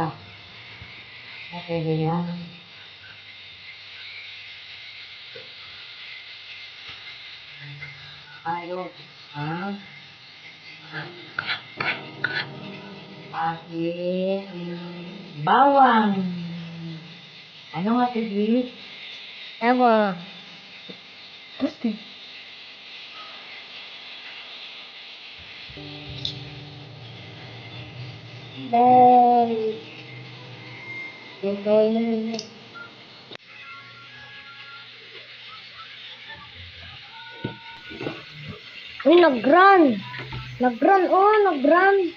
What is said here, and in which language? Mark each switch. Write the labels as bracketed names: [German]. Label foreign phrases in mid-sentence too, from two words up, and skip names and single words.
[Indonesian] Oke, ya. Ayo. Ah. [Filipino] Asin. Bawang. Ano nga tigis? Ewan. Bye. Bye. Uy, nag-run. Nag-run, oh, nag-run.